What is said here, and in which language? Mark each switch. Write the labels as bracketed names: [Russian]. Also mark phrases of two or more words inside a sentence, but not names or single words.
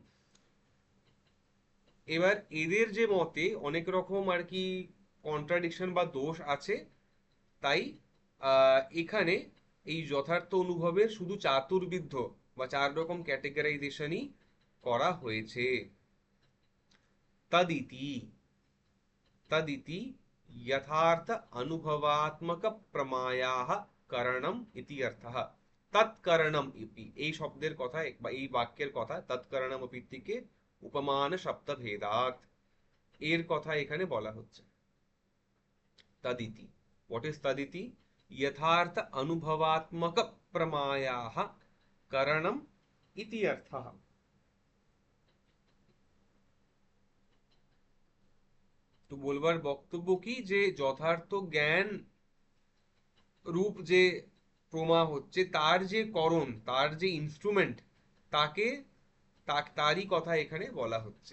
[Bangla] এবার এদের যে মতে অনেক রকম আর কি কন্ট্রাডিকশন বা দোষ আছে, তাই এখানে এই যথার্থ অনুভবের শুধু চাতুর্বিধ বা চার রকম ক্যাটেগরাইজেশনই করা হয়েছে। [Sanskrit] তদিতি तदिति यथार्थ अनुभवात्मक प्रमायाः करणम इति अर्थः। তৎকরণম ইতি [Bangla] এই শব্দের কথা বা এই বাক্যের কথা, [Sanskrit] তৎকরণম ইতি [Bangla] থেকে [Sanskrit] উপমান শব্দ ভেদাত [Bangla] এর কথা এখানে বলা হচ্ছে। তদিতি, [English] what is [Bangla] তদিতি? [Sanskrit] यथार्थ अनुभवात्मक प्रमायाः करणम इति अर्थः। [Bangla] তো বলবার বক্তব্য কি, যে যথার্থ জ্ঞান রূপ যে প্রমা হচ্ছে, তার যে করণ, তার যে ইনস্ট্রুমেন্ট, তাকে তারই কথা এখানে বলা হচ্ছে।